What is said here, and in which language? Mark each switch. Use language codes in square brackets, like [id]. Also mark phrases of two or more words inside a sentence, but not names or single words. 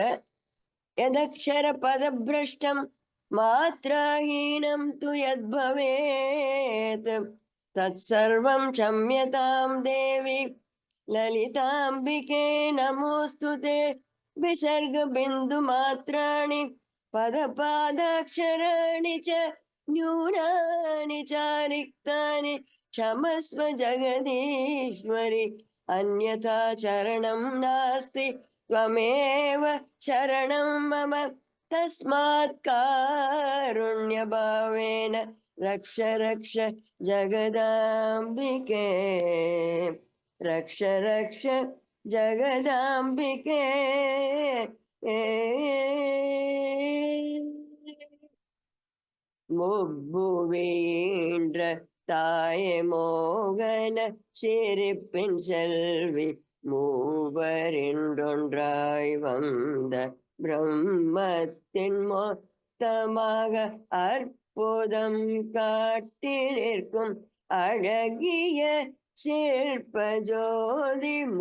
[sa] यदक्षर पदभ्रष्टं मात्राहीनं तु यद्भवेत् तत् सर्वं क्षम्यतां देवि ललिताम्बिके नमोस्तुते. विसर्ग बिन्दु मात्राणि पदपादाक्षराणि च न्यूनानि चारिक्तानि क्षमस्व जगदीश्वरि अन्यथा चरणं नास्ति त्वमेव शरणं मम तस्मात् कारुण्यभावेन रक्ष रक्ष जगदाम्बिके रक्ष रक्ष जगदाम्बिके முப்புவேன்ற [ta] தாயே மோகன சிரிப்பின் செல்வி மூவரின்றொன்றாய் வந்த பிரம்மத்தின் மொத்தமாக அற்புதம் காட்டி நிற்கும் அழகிய சிற்ப ஜோதி